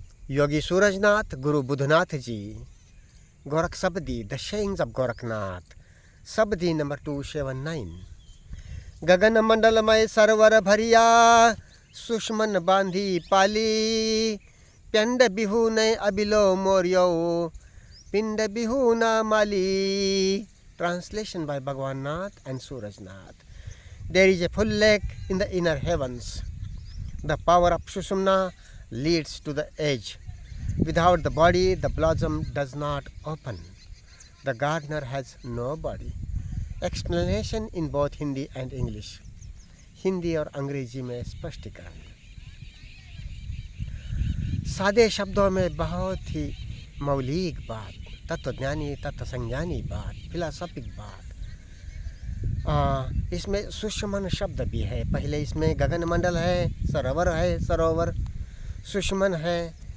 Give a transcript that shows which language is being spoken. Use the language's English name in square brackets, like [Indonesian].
[Hindi] Yogi Surajnath, Guru Budhnath ji, Gorakh सबदी, [English] the sayings of [Hindi] Gorakhnath, सबदी number 279। Gagan मंडलमय server भरिया, सुषमन बांधी पाली, पिंड बिहू ने अबिलो मोरियो, पिंड बिहू ना माली। [English] Translation by Bhagwan Nath and Surajnath. There is a full lake in the inner heavens. The power of Sushumna leads to the edge. Without the body, the blossom does not open. The gardener has no body. Explanation in both Hindi and English. [Hindi] Hindi और अंग्रेजी में स्पष्टीकरण। सादे शब्दों में बहुत ही मौलिक बात, तत्वज्ञानी तत्वसंज्ञानी बात, फिलासॉफिक बात। इसमें सुषमन शब्द भी है। पहले इसमें गगन मंडल है, सरोवर सुषमन है।